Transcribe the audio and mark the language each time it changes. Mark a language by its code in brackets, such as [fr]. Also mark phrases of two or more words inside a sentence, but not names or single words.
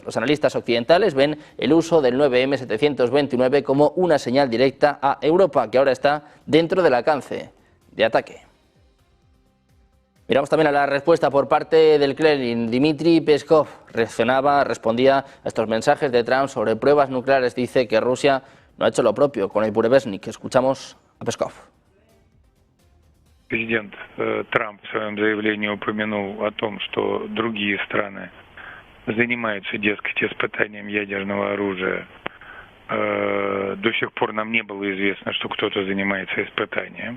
[es] Los analistas occidentales ven el uso del 9M729 como una señal directa a Europa, que ahora está dentro del alcance de ataque. Miramos también a la respuesta por parte del Kremlin. Dmitry Peskov respondía a estos mensajes de Trump sobre pruebas nucleares. Dice que Rusia no ha hecho lo propio con el Burevestnik. Escuchamos a Peskov. [ru] Президент Трамп в своем заявлении упомянул о том, что другие страны занимаются, дескать, испытанием ядерного оружия. До сих пор нам не было известно, что кто-то занимается испытанием.